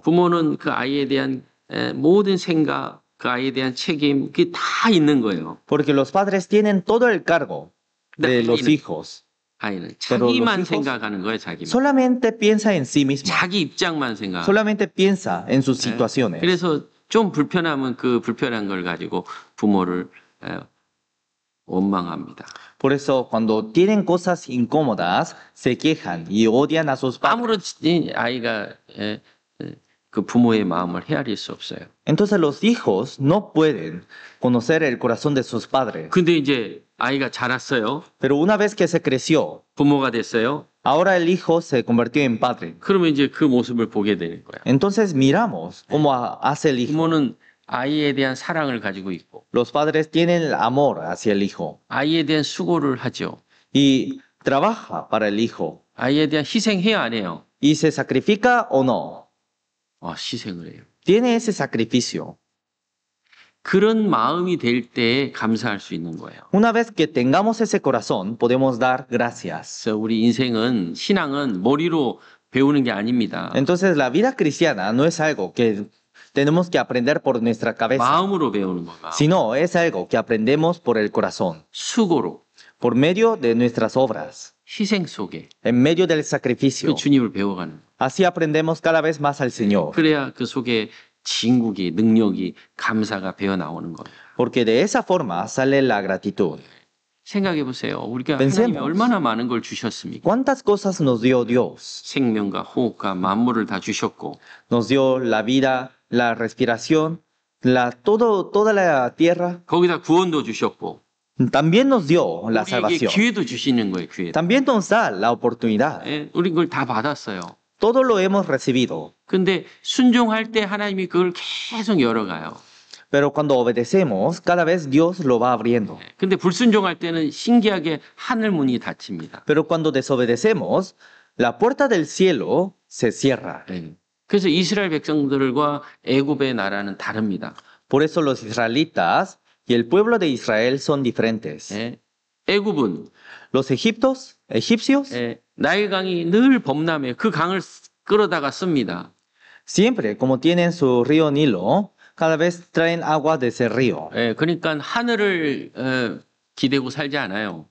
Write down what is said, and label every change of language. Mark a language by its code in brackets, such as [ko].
[ko] 부모는 그 아이에 대한 모든 생각, 그 아이에 대한 책임, 그게 다 있는 거예요. [es] Porque los padres tienen todo el cargo. de los [ko] 아이는, [es] hijos. [ko] 아이는 [es] Pero los [ko] 자기만 [es] hijos [ko] 생각하는 거예요, 자기만. [es] solamente piensa en sí mismo, [ko] 자기 입장만 생각. [es] solamente piensa en sus [ko] 예. [es] situaciones. [ko] 그래서 좀 불편하면 그 불편한 걸 가지고 부모를 원망합니다. [es] Por eso, cuando tienen cosas incómodas, se quejan y odian a sus padres. [ko] 아무렇지 아이가 그 부모의 마음을 헤아릴 수 없어요. [es] Entonces los hijos no pueden conocer el corazón de sus padres. [ko] 근데 이제 아이가 자랐어요. [es] Pero una vez que se creció, [ko] 부모가 됐어요. [es] ahora el hijo se convirtió en padre. [ko] 그러면 이제 그 모습을 보게 되는 거야. [es] Entonces miramos cómo hace el hijo. [ko] 부모는 아이에 대한 사랑을 가지고 있고 [es] Los padres tienen el amor hacia el hijo [ko] 아이에 대한 수고를 하죠. [es] y trabaja para el hijo. [ko] 아이에 대한 희생해야 안 해요. [es] ¿Y se sacrifica o no? [ko] 희생을 해요. [es] Tiene ese sacrificio. [ko] 그런 마음이 될 때 감사할 수 있는 거예요. [es] Una vez que tengamos ese corazón, podemos dar gracias. [ko] 그래서 우리 인생은 신앙은 머리로 배우는 게 아닙니다. [es] Entonces la vida cristiana no es algo que tenemos que aprender por nuestra cabeza, [ko] 마음으로 배우는 거야. [es] sino es algo que aprendemos por el corazón, [ko] 수고로 [es] por medio de nuestras obras, [ko] 희생 속에 [es] en medio del [ko] 그 [es] sacrificio. [ko] 주님을 배워가는. [es] Así aprendemos cada vez más al Señor, [ko] 그래야 그 속에 진국이 능력이 감사가 배어 나오는 거예요. [es] porque de esa forma sale la gratitud. [ko] 생각해 보세요. 우리가 [es] Pensemos. [ko] 하나님이 얼마나 많은 걸 주셨습니까? [es] ¿Cuántas cosas nos dio Dios? [ko] 생명과 호흡과 만물을 다 주셨고 [es] Nos dio la vida, la respiración, toda la tierra. [ko] 거기다 구원도 주셨고 [es] También nos dio la [ko] 우리에게 [es] salvación. [ko] 기회도 주시는 거예요. 기회. [es] También nos da la oportunidad. [ko] 우리 그걸 다 받았어요. [es] Todo lo hemos recibido. [ko] 근데 순종할 때 하나님이 그걸 계속 열어가요. [es] Pero cuando obedecemos, cada vez Dios lo va abriendo. [ko] 근데 불순종할 때는 신기하게 하늘 문이 닫힙니다. [es] Pero cuando desobedecemos, la puerta del cielo se cierra. [ko] 그래서 이스라엘 백성들과 애굽의 나라는 다릅니다. [es] Por eso los israelitas y el pueblo de Israel son diferentes. [ko] 애굽은 [es] Los egipcios, [ko] 나일강이 늘 범람해요. 그 강을 끌어다가 씁니다. [es] siempre como tienen su río Nilo, cada vez traen agua de ese río. [ko] 그러니까 하늘을 기대고 살지 않아요.